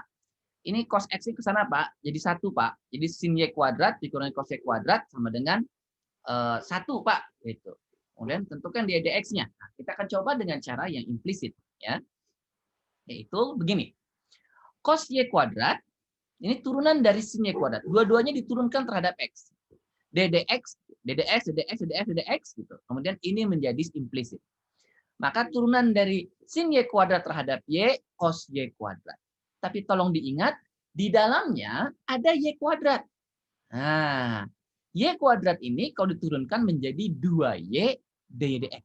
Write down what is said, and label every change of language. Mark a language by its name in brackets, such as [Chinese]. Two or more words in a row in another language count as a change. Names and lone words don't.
[Indonesian] Ini cos X ke sana Pak, jadi satu Pak. Jadi sin Y kuadrat dikurangi cos Y kuadrat sama dengan satu Pak. Gitu. Kemudian tentukan dia dx-nya. Nah, kita akan coba dengan cara yang implisit ya. Yaitu begini. Cos Y kuadrat ini turunan dari sin Y kuadrat. Dua-duanya diturunkan terhadap X. ddx, ddx, ddx, ddx, ddx gitu. Kemudian ini menjadi implisit. Maka turunan dari sin Y kuadrat terhadap Y, cos Y kuadrat. Tapi tolong diingat, di dalamnya ada Y kuadrat. Nah, Y kuadrat ini kalau diturunkan menjadi 2Y dx.